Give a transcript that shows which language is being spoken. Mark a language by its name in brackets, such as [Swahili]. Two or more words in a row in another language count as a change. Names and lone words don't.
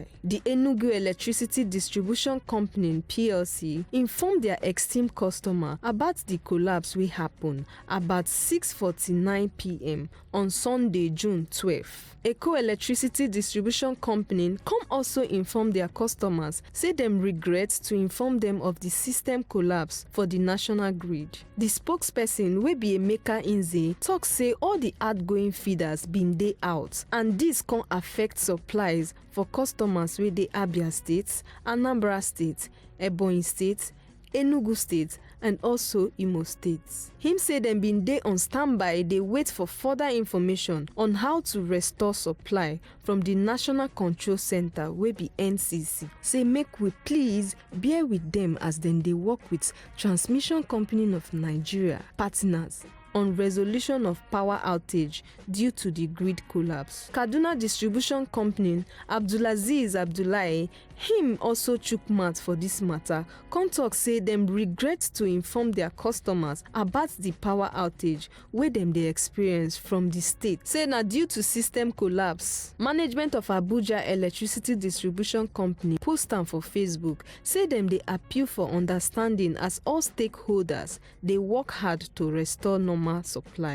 [Nigerian Pidgin] The Enugu Electricity Distribution Company PLC informed their esteemed customer about the collapse wey happen about 6:49 p.m. on Sunday, June 12. Eco Electricity Distribution Company come also inform their customers say dem regret to inform them of the system collapse for the national grid. The spokesperson wey be Emeka Nze talk say all the outgoing feeders bin dey out and this can affect supplies for customers wey dey Abia State, Anambra State, Ebonyi State, Enugu State and also Imo State. Him say dem bin dey on standby dey wait for further information on how to restore supply from the National Control Center wey be NCC. Say make we please bear with them as dem dey work with Transmission Company of Nigeria partners on resolution of power outage due to the grid collapse. Kaduna Distribution Company Abdulaziz Abdullahi him also chook mouth for this matter. Come talk say dem regret to inform their customers about the power outage wey dem dey experience from the state. Say na due to system collapse. Management of Abuja Electricity Distribution Company post am for Facebook say dem dey appeal for understanding as all stakeholders dey work hard to restore normal supply.